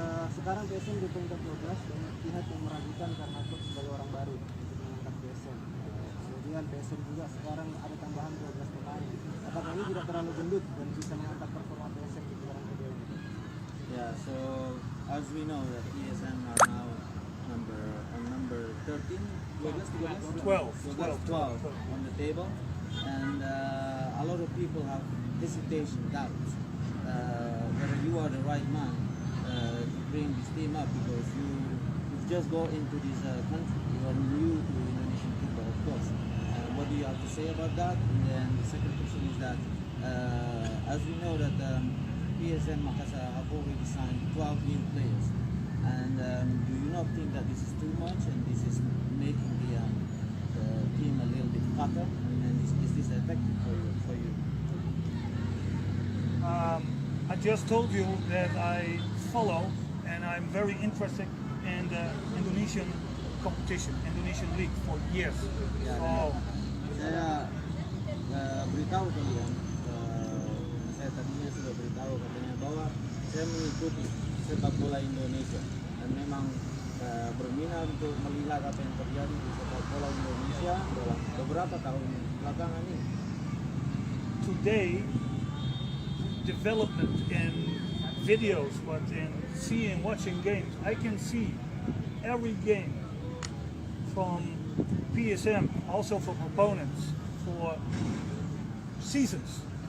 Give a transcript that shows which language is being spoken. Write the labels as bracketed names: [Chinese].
[Indonesian] Sekarang PSM di peringkat 12, banyak pihak yang meragukan karena coach sebagai orang baru untuk mengangkat PSM. Kemudian PSM juga sekarang ada tambahan 12 pemain. Apakah ini tidak terlalu gendut dan bisa mengangkat performa PSM di putaran kedua ini? [English] Yeah, so as we know that ESN are now number 13, 12 on the table, and a lot of people have hesitation, doubts whether you are the right man to bring this team up, because you've just got into this country, you are new to Indonesian football, of course. What do you have to say about that? And then the second question is that as we know that PSM Makassar have already signed 12 new players, and do you not think that this is too much and this is making the team a little bit fatter, and is this effective for you? I just told you that I follow and I'm very interested in the Indonesian competition, Indonesian League for years. So [Indonesian] Saya beritahu kalian, saya tadinya sudah beritahu katanya bahwa saya mengikuti sepak bola Indonesia dan memang berminat untuk melihat apa yang terjadi di sepak bola Indonesia dalam beberapa tahun belakangan ini. [English] today, development in videos, but in watching games, I can see every game from PSM, also from opponents, for seasons.